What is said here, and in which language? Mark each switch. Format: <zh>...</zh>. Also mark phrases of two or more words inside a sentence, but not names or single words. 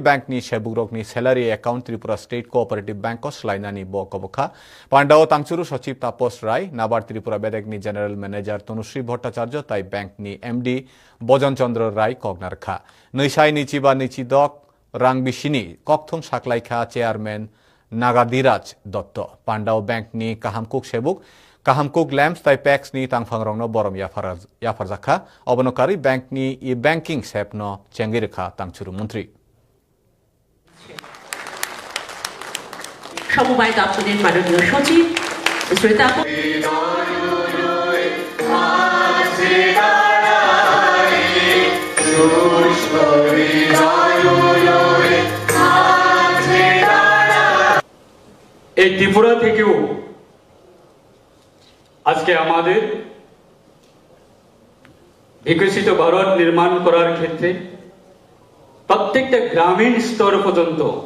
<trp>बैंकनि सेबुग्रकनि</trp> <en>salary account</en> <trp>त्रिपुरा स्टेट कोअपरेटिभ बैंकआव सोलायनानि बकबखा पाण्डाव तांचुरु सचिव तापस राय नाबार्ड त्रिपुरा बेडेकनि</trp> <en>general manager</en> <trp>तनुश्री भट्टाचार्य ताई बैंकनि एमडी बजन चंद्र राय कगनारखा नैसाय निचिबा निचिदक रां बिसिनि ककथुम साखलाइखा चेयारमैन नागादिराज दत्त पाण्डाव बैंकनि काहामकुक सेबुक काहामकुक लैम्प्स ताई पैक्सनि तांफांरंनो बरम याफारजाखा अबनकारी बैंकनि</trp> <en>e banking</en> <trp>सेपनो चेंगिरखा तांचुरु मंत्री</trp> <bn>সমবায় দপ্তরের মাননীয় সচিব শ্রোতা এই ত্রিপুরা থেকেও আজকে আমাদের বিকশিত ভারত নির্মাণ করার ক্ষেত্রে প্রত্যেকটা গ্রামীণ স্তর পর্যন্ত</bn>